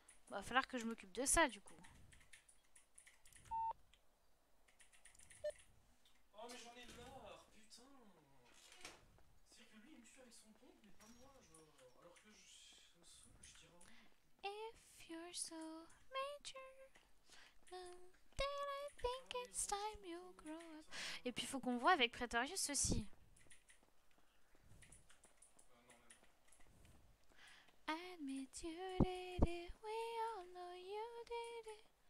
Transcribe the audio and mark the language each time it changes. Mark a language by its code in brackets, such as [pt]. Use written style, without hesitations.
[fr] Va falloir que je m'occupe de ça du coup. Oh mais j'en ai marre, putain. C'est que lui il me tue avec son pompe mais pas moi genre. Alors que ça me saoule, je tire un bout. [en] If you're so major, then I think it's time you grow up. [fr] Et puis faut qu'on voit avec Pretorius aussi. [en] Admit you did it, we all know you did it.